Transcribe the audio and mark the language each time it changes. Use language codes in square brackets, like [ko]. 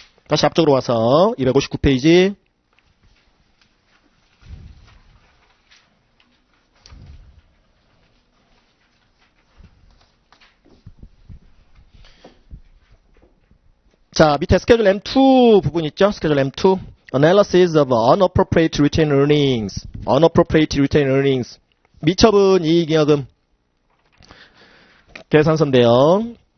[ko] 다시 앞쪽으로 와서 259페이지. 자, 밑에 스케줄 M2 부분 있죠? 스케줄 M2. [en] Analysis of unappropriated retained earnings. unappropriated retained earnings. [ko] 미처분 이익잉여금 계산서인데요.